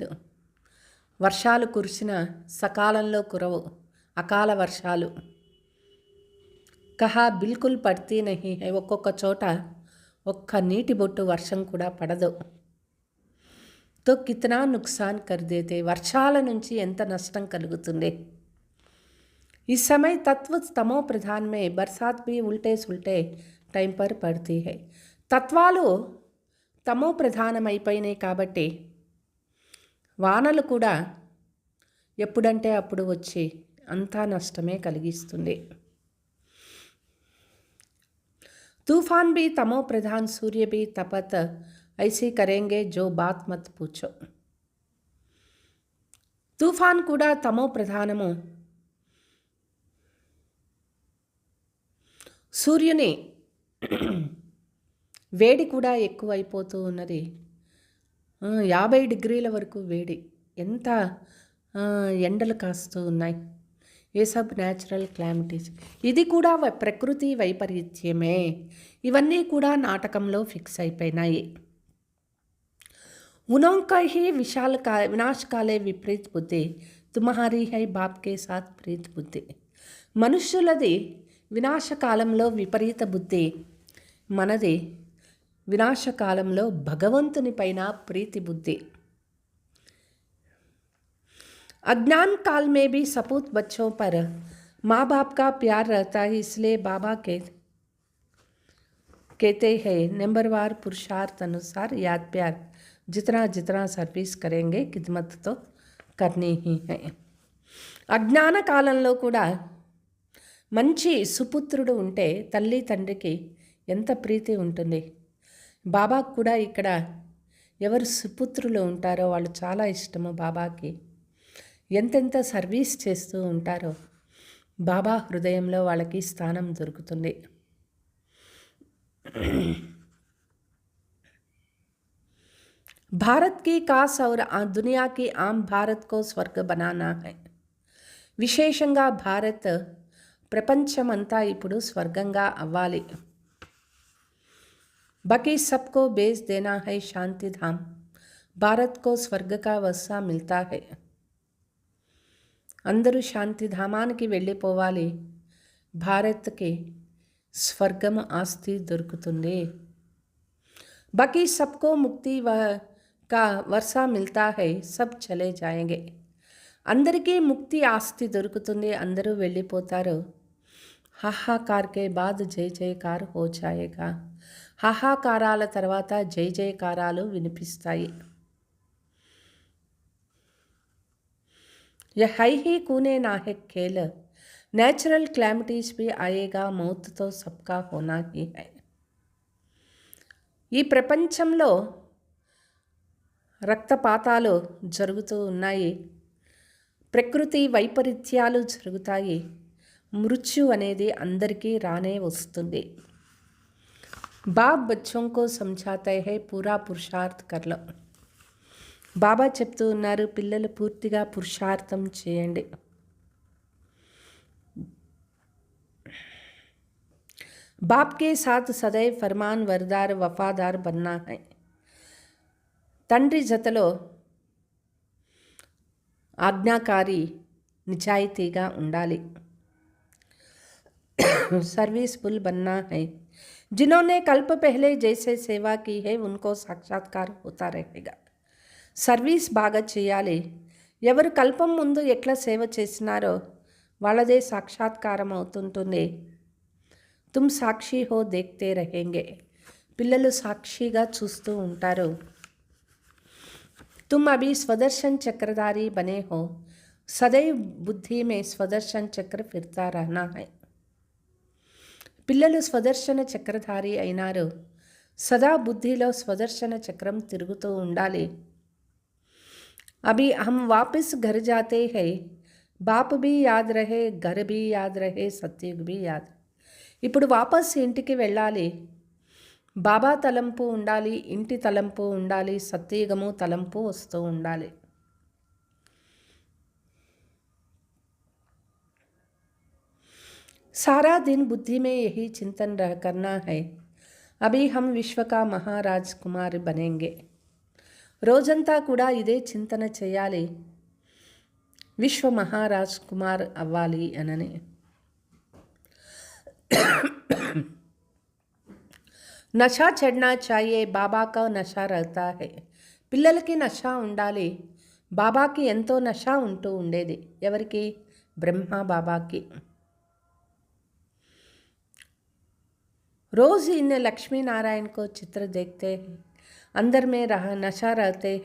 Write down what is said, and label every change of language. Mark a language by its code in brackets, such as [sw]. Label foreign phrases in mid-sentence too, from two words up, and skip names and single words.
[te] వర్షాలు కురిసిన సకాలంలో కురవు, అకాల వర్షాలు. [hi] कहाँ बिल्कुल पड़ती नहीं है, [te] ఒక్కొక్క చోట ఒక్క నీటి బొట్టు వర్షం కూడా పడదు. [hi] तो कितना नुकसान कर देते, [te] వర్షాల నుంచి ఎంత నష్టం కలుగుతుంది. [hi] इस समय तत्व तमो प्रधान में बरसात भी उल्टे सुल्टे टाइम पर पड़ती है. [te] తత్వాలు తమో ప్రధానమైపోయినాయి కాబట్టి వానలు కూడా ఎప్పుడంటే అప్పుడు వచ్చి అంతా నష్టమే కలిగిస్తుంది. [hi] तूफान भी तमो प्रधान, सूर्य भी तपत, ऐसे करेंगे जो बात मत पूछो. [te] तूफान కూడా తమో ప్రధానము. సూర్యుని వేడి కూడా ఎక్కువైపోతూ ఉన్నది. 50 డిగ్రీల వరకు వేడి, ఎంత ఎండలు కాస్తూ ఉన్నాయి. [hi] ये सब [en] natural calamities, [te] ఇది కూడా ప్రకృతి వైపరీత్యమే. ఇవన్నీ కూడా నాటకంలో ఫిక్స్ అయిపోయినాయి. [hi] उनका ही विनाश काले विपरीत बुद्धि, तुम्हारी है बाप के साथ प्रीत बुद्धि. [te] మనుష్యులది వినాశకాలంలో విపరీత బుద్ధి, మనది వినాశకాలంలో భగవంతుని పైన ప్రీతి బుద్ధి. [hi] अज्ञान काल में भी सपूत बच्चों पर माँ बाप का प्यार रहता है, इसलिए बाबा कहते हैं नंबरवार पुरुषार्थ अनुसार याद प्यार, जितना जितना सर्विस करेंगे खिदमत तो करनी ही है. [te] అజ్ఞాన కాలంలో కూడా మంచి సుపుత్రుడు ఉంటే తల్లి తండ్రికి ఎంత ప్రీతి ఉంటుంది. బాబాకు కూడా ఇక్కడ ఎవరు సుపుత్రులు ఉంటారో వాళ్ళు చాలా ఇష్టము బాబాకి. ఎంతెంత సర్వీస్ చేస్తూ ఉంటారో బాబా హృదయంలో వాళ్ళకి స్థానం దొరుకుతుంది. [hi] भारत की कास और दुनिया की आम भारत को स्वर्ग बनाना है. [te] విశేషంగా భారత్ ప్రపంచమంతా ఇప్పుడు స్వర్గంగా అవ్వాలి. [hi] बाकी सबको बेच देना है शांति धाम, भारत को स्वर्ग का वसा मिलता है. [te] అందరూ శాంతి ధామానికి వెళ్ళిపోవాలి, భారత్కి స్వర్గము ఆస్తి దొరుకుతుంది. [hi] बाकी सबको मुक्ति का वर्षा मिलता है, सब चले जाएंगे. [te] అందరికీ ముక్తి ఆస్తి దొరుకుతుంది, అందరూ వెళ్ళిపోతారు. [hi] हाहाकार के बाद जय जयकार हो जाएगा, [te] హాహాకారాల తర్వాత జై జయకారాలు వినిపిస్తాయి. [hi] यह है ही कूने नाहक खेल, [en] natural calamities [hi] भी आएगा, मौत तो सबका होना ही है. [te] ఈ ప్రపంచంలో రక్తపాతాలు జరుగుతూ ఉన్నాయి, ప్రకృతి వైపరీత్యాలు జరుగుతాయి, మృత్యు అనేది అందరికీ రానే వస్తుంది. [hi] बाब बच्चों को समझाते हैं पूरा पुरुषार्थ कर लो. [te] బాబా చెప్తూ ఉన్నారు, పిల్లలు పూర్తిగా పురుషార్థం చేయండి. [hi] बाप के साथ सदैव फरमान वरदार वफादार बनना है. [te] తండ్రి జతలో ఆజ్ఞాకారి నిజాయితీగా ఉండాలి. [hi] सर्विसफुल बनना है. जिन्होंने कल्प पहले जैसे सेवा की है उनको साक्षात्कार होता रहेगा. [te] సర్వీస్ బాగా చేయాలి. ఎవరు కల్పం ముందు ఎట్లా సేవ చేసినారో వాళ్ళదే సాక్షాత్కారం అవుతుంటుంది. [hi] तुम साक्षी हो देखते रहेंगे, [te] పిల్లలు సాక్షిగా చూస్తూ ఉంటారు. [hi] तुम अभी स्वदर्शन चक्रधारी बने हो, सदैव बुद्धि में स्वदर्शन चक्र फिरता रहना है. [te] పిల్లలు స్వదర్శన చక్రధారి అయినారు, సదా బుద్ధిలో స్వదర్శన చక్రం తిరుగుతూ ఉండాలి. [hi] अभी हम वापस घर जाते हैं, बाप भी याद रहे, घर भी याद रहे, सत्युग भी याद. [te] ఇప్పుడు వాపస్ ఇంటికి వెళ్ళాలి, బాబా తలంపు ఉండాలి, ఇంటి తలంపు ఉండాలి, సత్యయుగము తలంపు వస్తూ ఉండాలి. [hi] सारा दिन बुद्धि में यही चिंतन करना है, अभी हम विश्व का महाराज कुमार बनेंगे. [te] రోజంతా కూడా ఇదే చింతన చేయాలి, విశ్వ మహారాజ్ కుమార్ అవ్వాలి అనని. [hi] నషా చढ़ना चाहिए, बाबा का नशा रहता है. [te] పిల్లలకి నషా ఉండాలి, బాబాకి ఎంతో నషా ఉంటూ ఉండేది. ఎవరికి? బ్రహ్మ బాబాకి. [hi] रोज़ इन लक्ष्मी नारायण को चित्र देखते हैं, अंदर में नशा रहते हैं.